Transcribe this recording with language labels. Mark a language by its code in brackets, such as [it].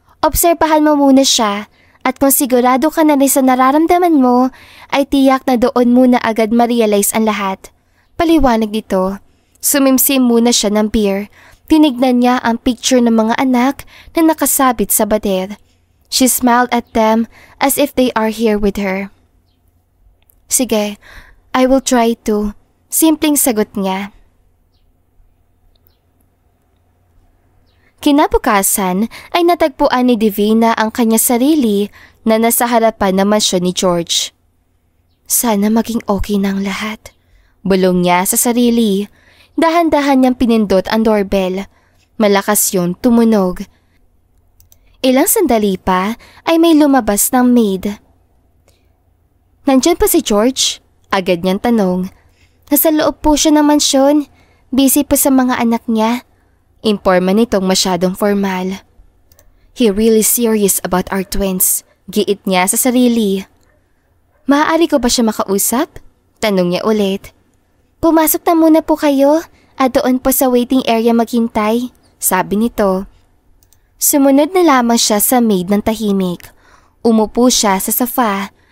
[tl] Obserbahan mo muna siya at kung sigurado ka na rin sa nararamdaman mo, ay tiyak na doon muna agad ma-realize ang lahat. Paliwanag dito. Sumimsim muna siya ng beer. Tinignan niya ang picture ng mga anak na nakasabit sa bader. [en] She smiled at them as if they are here with her. [tl] Sige, [en] I will try to. [tl] Simpleng sagot niya. Kinabukasan ay natagpuan ni Divina ang kanya sarili na nasa harapan naman siya ni George. Sana maging okay na ang lahat. Bulong niya sa sarili. Dahan-dahan niyang pinindot ang doorbell. Malakas yun tumunog. Ilang sandali pa ay may lumabas ng maid. Nandyan pa si George? Agad niyang tanong. Nasa loob po siya ng mansyon. Busy pa sa mga anak niya. Imporma nitong masyadong formal. [en] He really serious about our twins. [tl] Giit niya sa sarili. Maaari ko ba siya makausap? Tanong niya ulit. Pumasok na muna po kayo at doon po sa waiting area maghintay, sabi nito. Sumunod na lamang siya sa maid ng tahimik. Umupo siya sa sofa.